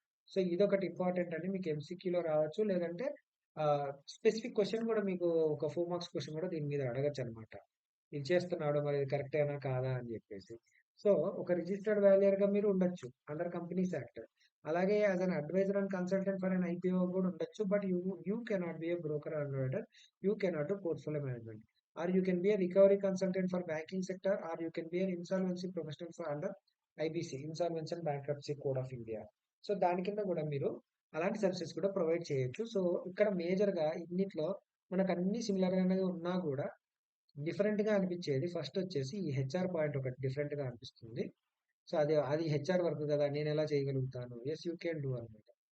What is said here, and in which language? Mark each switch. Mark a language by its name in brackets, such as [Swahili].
[Telugu] So, ఇదొకటి important అండి. మీకు ఎంసీక్యూలో రావచ్చు. లేదంటే స్పెసిఫిక్ క్వెషన్ గూడా మీకు ఒక 4 మార్క్స్ క్వెషన్ గూడా దీని మీద అడగొచ్చనమాట. ఇది చేస్తున్నాడు మరి ఇది కరెక్టేనా కాదా అని జెప్పేసి. సో, ఒక రిజిస్టర్డ్ వాల్యూయర్‌గా మీరు ఉండొచ్చు. Under companies act. అలాగే [English] as an advisor and consultant for an IPO [Telugu] గూడా ఉండొచ్చు. [English] But you cannot be a broker or under. You cannot do portfolio management. Or you can be a recovery consultant for banking sector, or you can be an insolvency professional for under IBC, Insolvency and Bankruptcy Code of India. [Telugu] So, దాని కింద కూడా మీరు అలాంటి services కూడా provide చేయొచ్చు. So, ఇక్కడ మేజర్‌గా ఇన్నిట్లో మనకన్నీ సిమిలర్‌గానే ఉన్నా కూడా డిఫరెంట్‌గా అనిపించేది ఫస్ట్ వచ్చేసి ఈ హెచ్ఆర్ పాయింట్ ఒకటి డిఫరెంట్‌గా అనిపిస్తుంది. సో అది హెచ్ఆర్ వర్క్ కదా, నేను ఎలా చేయగలుగుతాను? [English] yes you can do [Telugu] అనమాట.